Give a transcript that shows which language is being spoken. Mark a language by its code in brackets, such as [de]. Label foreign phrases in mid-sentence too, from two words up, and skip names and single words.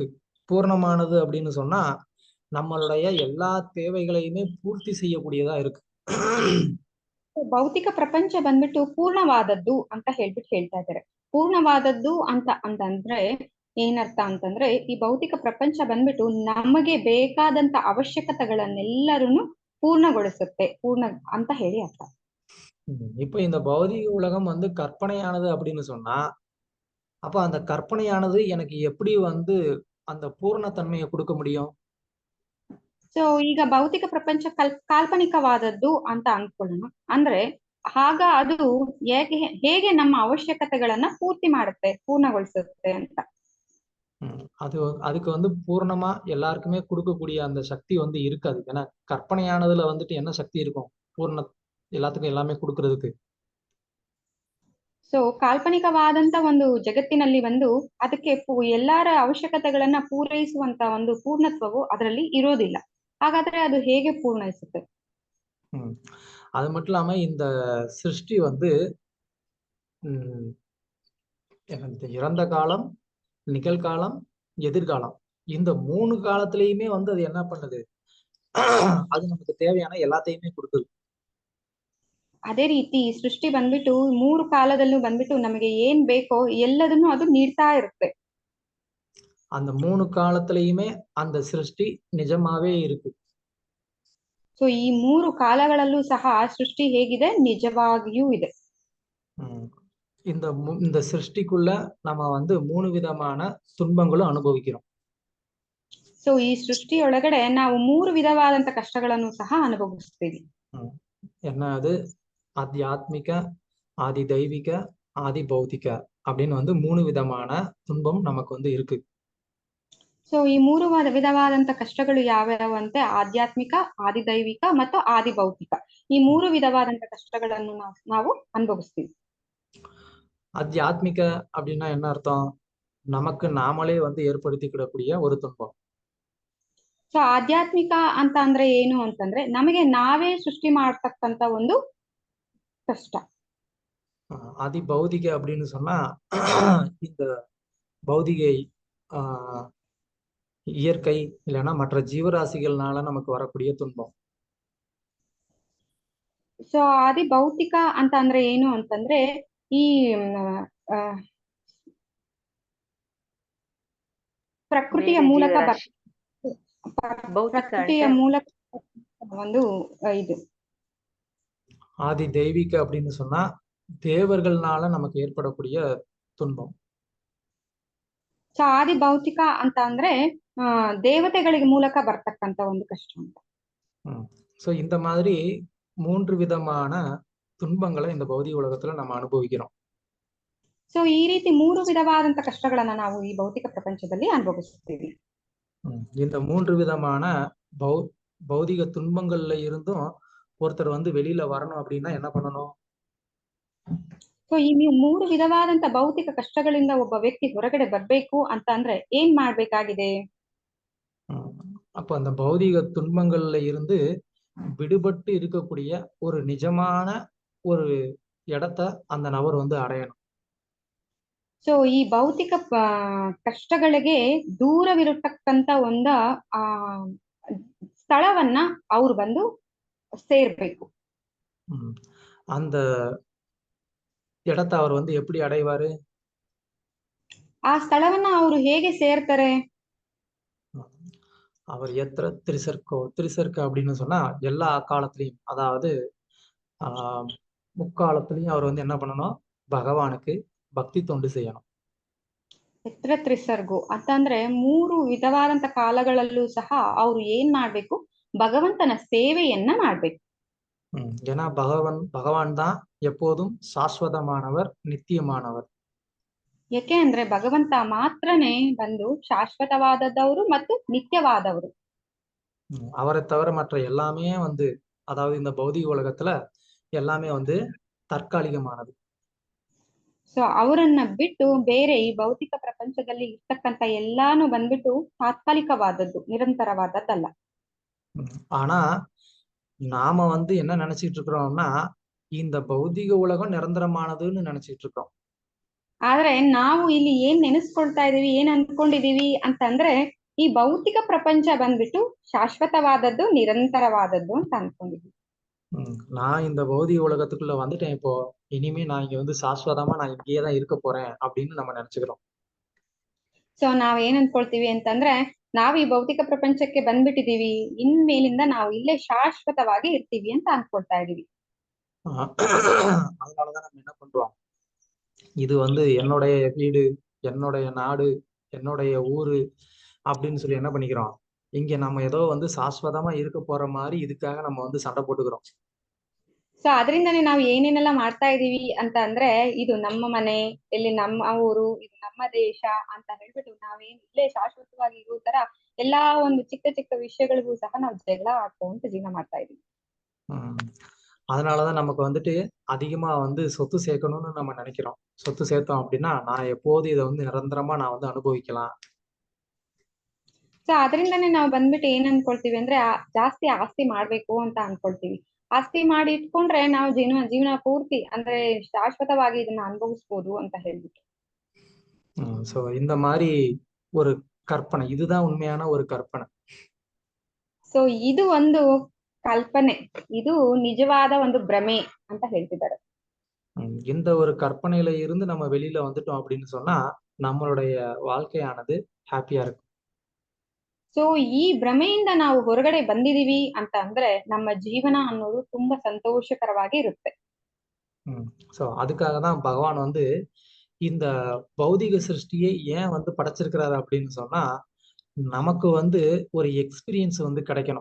[ta] பூர்ணமானது அப்படின்னு சொன்னா நம்மளுடைய எல்லா தேவைகளையுமே பூர்த்தி செய்யக்கூடியதா இருக்கு. [kn] ಭೌತಿಕ ಪ್ರಪಂಚ ಬಂದ್ಬಿಟ್ಟು ಪೂರ್ಣವಾದದ್ದು ಅಂತ ಹೇಳ್ಬಿಟ್ಟು ಹೇಳ್ತಾ ಇದ್ದಾರೆ. ಪೂರ್ಣವಾದದ್ದು ಅಂತಂದ್ರೆ ಏನರ್ಥ ಅಂತಂದ್ರೆ, ಈ ಭೌತಿಕ ಪ್ರಪಂಚ ಬಂದ್ಬಿಟ್ಟು ನಮಗೆ ಬೇಕಾದಂತ ಅವಶ್ಯಕತೆಗಳನ್ನೆಲ್ಲರೂ ಪೂರ್ಣಗೊಳಿಸುತ್ತೆ, ಪೂರ್ಣ ಅಂತ ಹೇಳಿ ಅರ್ಥ. [ta] இப்ப இந்த பௌதிக உலகம் வந்து கற்பனையானது அப்படின்னு சொன்னா, அப்ப அந்த கற்பனையானது எனக்கு எப்படி வந்து அந்த பூர்ணத்தன்மையை கொடுக்க முடியும்? [kn] ಸೊ ಈಗ ಭೌತಿಕ ಪ್ರಪಂಚ ಕಾಲ್ಪನಿಕವಾದದ್ದು ಅಂತ ಅನ್ಕೊಳ್ಳೋಣ. ಅಂದ್ರೆ ಆಗ ಅದು ಹೇಗೆ ನಮ್ಮ ಅವಶ್ಯಕತೆಗಳನ್ನ ಪೂರ್ತಿ ಮಾಡುತ್ತೆ, ಪೂರ್ಣಗೊಳಿಸುತ್ತೆ ಅಂತ. [ta] அதுக்கு வந்து பூர்ணமா எல்லாருக்குமே கொடுக்கக்கூடிய அந்த சக்தி வந்து இருக்காது. ஏன்னா கற்பனையானதுல வந்துட்டு என்ன சக்தி இருக்கும் பூர்ண எல்லாத்துக்கும் எல்லாமே கொடுக்கறதுக்கு? [kn] ಸೊ ಕಾಲ್ಪನಿಕವಾದಂತ ಒಂದು ಜಗತ್ತಿನಲ್ಲಿ ಅದಕ್ಕೆ ಎಲ್ಲಾರ ಅವಶ್ಯಕತೆಗಳನ್ನ ಪೂರೈಸುವಂತ ಒಂದು ಪೂರ್ಣತ್ವವು ಅದರಲ್ಲಿ ಇರೋದಿಲ್ಲ. ಹಾಗಾದ್ರೆ ಅದು ಹೇಗೆ ಪೂರ್ಣೈಸುತ್ತೆ? [ta] அது மட்டும் இல்லாம இந்த சிருஷ்டி வந்து இறந்த காலம், நிகழ்காலம், எதிர்காலம், இந்த 3 காலத்திலயுமே வந்து அது என்ன பண்ணுது? அது நமக்கு தேவையான எல்லாத்தையுமே கொடுக்குது. [kn] ಅದೇ ರೀತಿ ಸೃಷ್ಟಿ ಬಂದ್ಬಿಟ್ಟು 3 ಕಾಲದಲ್ಲೂ ಬಂದ್ಬಿಟ್ಟು ನಮಗೆ ಏನ್ ಬೇಕೋ ಎಲ್ಲದನ್ನು ಅದು ನೀಡ್ತಾ ಇರುತ್ತೆ. [ta] அந்த 3 காலத்திலயுமே அந்த சிருஷ்டி நிஜமாவே இருக்கு. [kn] ಸೊ ಈ 3 ಕಾಲಗಳಲ್ಲೂ ಸಹ ಸೃಷ್ಟಿ ಹೇಗಿದೆ? ನಿಜವಾಗಿಯೂ ಇದೆ. [ta] இந்த சிருஷ்டிக்குள்ள நம்ம வந்து 3 விதமான துன்பங்களும் ಅನುಭವಿக்கிறோம். [kn] ಸೊ ಈ ಸೃಷ್ಟಿಯೊಳಗಡೆ ನಾವು 3 ವಿಧವಾದಂತ ಕಷ್ಟಗಳನ್ನು ಸಹ ಅನುಭವಿಸ್ತೀವಿ. [ta] என்ன அது? ஆத்தியாத்மிக, ஆதி தெய்வீக, ஆதி பௌதிக அப்படின்னு வந்து 3 விதமான துன்பம் நமக்கு வந்து இருக்கு. [kn] ಸೊ ಈ 3 ವಿಧವಾದಂತ ಕಷ್ಟಗಳು ಯಾವ್ಯಾವ ಅಂತೆ? ಆಧ್ಯಾತ್ಮಿಕ, ಆದಿ ದೈವಿಕ ಮತ್ತು ಆದಿ ಭೌತಿಕ. ಈ 3 ವಿಧವಾದಂತ ಕಷ್ಟಗಳನ್ನು ನಾವು ಅನುಭವಿಸ್ತೀವಿ. [ta] ஆத்தியாத்மிக அப்படின்னா என்ன அர்த்தம்? நமக்கு நாமளே வந்து ஏற்படுத்திக்கிடக்கூடிய ஒரு துன்பம். [kn] ಸೊ ಆಧ್ಯಾತ್ಮಿಕ ಅಂತ ಅಂದ್ರೆ ಏನು ಅಂತಂದ್ರೆ, ನಮಗೆ ನಾವೇ ಸೃಷ್ಟಿ ಮಾಡ್ತಕ್ಕಂತ ಒಂದು ಕಷ್ಟ. [ta] ஆதி பௌதிக அப்படின்னு சொன்னா இந்த பௌதிகை இயற்கை இல்லைன்னா மற்ற ஜீவராசிகள்னால நமக்கு வரக்கூடிய துன்பம். [kn] ಸೊ ಆದಿ ಭೌತಿಕ ಅಂತ ಅಂದ್ರೆ ಏನು ಅಂತಂದ್ರೆ, ಈ ಪ್ರಕೃತಿಯ ಮೂಲಕ ಒಂದು ಇದು. [ta] ஆதி தெய்வீக அப்படின்னு சொன்னா தேவர்கள்னால நமக்கு ஏற்படக்கூடிய துன்பம். [kn] ಸೊ ಆದಿ ಭೌತಿಕ ಅಂತ ಅಂದ್ರೆ ದೇವತೆಗಳಿಗೆ ಮೂಲಕ ಬರ್ತಕ್ಕಂತ ಒಂದು ಕಷ್ಟ ಅಂತ. [ta] ಸೊ இந்த மாதிரி 3 விதமான துன்பங்களை இந்த பௌதிக உலகத்துல நம்ம அனுபவிக்கிறோம். [kn] ಸೊ ಈ ರೀತಿ 3 ವಿಧವಾದಂತ ಕಷ್ಟಗಳನ್ನ ನಾವು ಈ ಭೌತಿಕ ಪ್ರಪಂಚದಲ್ಲಿ ಅನುಭವಿಸ್ತೀವಿ. [ta] இந்த 3 விதமான பௌதிக துன்பங்கள்ல இருந்தும் ஒருத்தர் வந்து வெளியில வரணும் அப்படின்னா என்ன பண்ணணும்? [kn] ಸೊ ಈ 3 ವಿಧವಾದಂತ ಭೌತಿಕ ಕಷ್ಟಗಳಿಂದ ಒಬ್ಬ ವ್ಯಕ್ತಿ ಹೊರಗಡೆ ಬರ್ಬೇಕು ಅಂತ ಅಂದ್ರೆ ಏನ್ ಮಾಡ್ಬೇಕಾಗಿದೆ? [ta] அப்ப அந்த பௌதிக துன்பங்கள்ல இருந்து விடுபட்டு இருக்கக்கூடிய ஒரு நிஜமான ஒரு இடத்த அந்த நபர் வந்து அடையணும். [kn] ಸೊ ಈ ಭೌತಿಕ ಕಷ್ಟಗಳಿಗೆ ದೂರವಿರತಕ್ಕಂತ ಒಂದು ಸ್ಥಳವನ್ನ ಅವ್ರು ಬಂದು ಸೇರ್ಬೇಕು. [ta] அந்த இடத்தை அவர் வந்து எப்படி அடைவாரு? [kn] ಆ ಸ್ಥಳವನ್ನ ಅವರು ಹೇಗೆ ಸೇರ್ತಾರೆ? [ta] அவர் எத்திர திரிசர்க்க அப்படின்னு சொன்னா எல்லா காலத்திலையும், அதாவது முக்காலத்திலையும் அவர் வந்து என்ன பண்ணணும்? பகவானுக்கு பக்தி தொண்டு செய்யணும். [kn] ಎತ್ರ ತ್ರಿಸರ್ಗು ಅಂತಂದ್ರೆ 3 ವಿಧವಾದಂತ ಕಾಲಗಳಲ್ಲೂ ಸಹ ಅವರು ಏನ್ ಮಾಡ್ಬೇಕು? ಭಗವಂತನ ಸೇವೆಯನ್ನ ಮಾಡ್ಬೇಕು. [ta] ஏன்னா பகவான் தான் எப்போதும் சாஸ்வதமானவர், நித்தியமானவர். [kn] ಯಾಕೆ ಅಂದ್ರೆ ಭಗವಂತ ಮಾತ್ರನೇ ಬಂದು ಶಾಶ್ವತವಾದದವರು ಮತ್ತು நித்தியவாதವರು. [ta] அவரை தவிர மற்ற எல்லாமே வந்து, அதாவது இந்த பௌதிக உலகத்துல எல்லாமே வந்து தற்காலிகமானது. [kn] ಸೊ ಅವರನ್ನ ಬಿಟ್ಟು ಬೇರೆ ಈ ಭೌತಿಕ ಪ್ರಪಂಚದಲ್ಲಿ ಇರ್ತಕ್ಕಂಥ ಎಲ್ಲಾನು ಬಂದ್ಬಿಟ್ಟು ತಾತ್ಕಾಲಿಕವಾದದ್ದು, ನಿರಂತರವಾದದ್ದಲ್ಲ. [ta] ஆனா நாம வந்து என்ன நினைச்சிட்டு இருக்கிறோம்னா, இந்த பௌதிக உலகம் நிரந்தரமானதுன்னு நினைச்சிட்டு இருக்கோம். [kn] ಆದ್ರೆ ನಾವು ಇಲ್ಲಿ ಏನ್ ನೆನೆಸ್ಕೊಳ್ತಾ ಇದೀವಿ, ಏನ್ ಅನ್ಕೊಂಡಿದೀವಿ ಅಂತಂದ್ರೆ ಈ ಭೌತಿಕ ಪ್ರಪಂಚ ಬಂದ್ಬಿಟ್ಟು ಶಾಶ್ವತವಾದದ್ದು, ನಿರಂತರವಾದದ್ದು ಅಂತ ಅನ್ಕೊಂಡಿದೀವಿ. [ta] நான் இந்த பௌதிக உலகத்துக்குள்ள வந்துட்டேன் இப்போ, இனிமே நான் இங்க வந்து சாஸ்வதமா நான் இங்கேயே தான் இருக்க போறேன் அப்படின்னு நம்ம நினைச்சுக்கிறோம். [kn] ಸೊ ನಾವ್ ಏನ್ ಅನ್ಕೊಳ್ತೀವಿ ಅಂತಂದ್ರೆ ನಾವ್ ಈ ಭೌತಿಕ ಪ್ರಪಂಚಕ್ಕೆ ಬಂದ್ಬಿಟ್ಟಿದೀವಿ, ಇನ್ಮೇಲಿಂದ ನಾವು ಇಲ್ಲೇ ಶಾಶ್ವತವಾಗಿ ಇರ್ತೀವಿ ಅಂತ ಅನ್ಕೊಳ್ತಾ ಇದೀವಿ. [ta] அதனாலதான் நம்ம என்ன பண்றோம், இது வந்து என்னுடைய வீடு, என்னுடைய நாடு, என்னுடைய ஊரு அப்படின்னு சொல்லி என்ன பண்ணிக்கிறோம், இங்க நம்ம ஏதோ வந்து சாஸ்வதமா இருக்க போற மாதிரி இதுக்காக நம்ம வந்து சண்டை போட்டுக்கிறோம். [kn] ಸೊ ಅದರಿಂದನೇ ನಾವು ಏನೇನೆಲ್ಲ ಮಾಡ್ತಾ ಇದೀವಿ ಅಂತ ಅಂದ್ರೆ ಇದು ನಮ್ಮ ಮನೆ, ಇಲ್ಲಿ ನಮ್ಮ ಊರು, ಇದು ನಮ್ಮ ದೇಶ ಅಂತ ಹೇಳ್ಬಿಟ್ಟು ನಾವೇನ್ ಇಲ್ಲೇ ಶಾಶ್ವತವಾಗಿ ಇರೋ ತರ ಎಲ್ಲಾ ಒಂದು ಚಿಕ್ಕ ಚಿಕ್ಕ ವಿಷಯಗಳಿಗೂ ಸಹ ನಾವು ಜಗಳ ಆಡ್ಕೊಂತ ಜೀವನ ಮಾಡ್ತಾ ಇದೀವಿ. [ta] அதனாலதான் நமக்கு வந்துட்டு அதிகமா வந்து சொத்து சேர்க்கணும்னு நம்ம நினைக்கிறோம். சொத்து சேர்த்தோம் அப்படின்னா நான் எப்போது இதை வந்து நிரந்தரமா நான் வந்து அனுபவிக்கலாம். [kn] ಸೊ ಅದರಿಂದನೇ ನಾವು ಬಂದ್ಬಿಟ್ಟು ಏನ್ ಅನ್ಕೊಳ್ತೀವಿ ಅಂದ್ರೆ ಜಾಸ್ತಿ ಆಸ್ತಿ ಮಾಡ್ಬೇಕು ಅಂತ ಅನ್ಕೊಳ್ತೀವಿ. ಆಸ್ತಿ ಮಾಡಿ ಇಟ್ಕೊಂಡ್ರೆ ನಾವು ಜೀವನ ಪೂರ್ತಿ ಅಂದ್ರೆ ಶಾಶ್ವತವಾಗಿ ಇದನ್ನ ಅನುಭವಿಸ್ಬೋದು ಅಂತ ಹೇಳ್ಬಿಟ್ಟು. [ta] சோ இந்த மாதிரி ஒரு கற்பனை, இதுதான் உண்மையான ஒரு கற்பனை. [kn] ಸೊ ಇದು ಒಂದು ಕಲ್ಪನೆ, ಇದು ನಿಜವಾದ ಒಂದು ಭ್ರಮೆ ಅಂತ ಹೇಳ್ತಿದ್ದಾರೆ. [ta] இந்த ஒரு கற்பனையில இருந்து நம்ம வெளியில வந்துட்டோம் அப்படின்னு சொன்னா நம்மளுடைய வாழ்க்கையானது ஹாப்பியா இருக்கும். [kn] ಸೊ ಈ ಭ್ರಮೆಯಿಂದ ನಾವು ಹೊರಗಡೆ ಬಂದಿದೀವಿ ಅಂತ ಅಂದ್ರೆ ನಮ್ಮ ಜೀವನ ಅನ್ನೋದು ತುಂಬಾ ಸಂತೋಷಕರವಾಗಿ ಇರುತ್ತೆ. [ta] சோ அதுக்காக தான் பகவான் வந்து இந்த பௌதிக சிருஷ்டியை ஏன் வந்து படைச்சிருக்கிறாரு அப்படின்னு சொன்னா நமக்கு வந்து ஒரு எக்ஸ்பீரியன்ஸ் வந்து கிடைக்கணும்.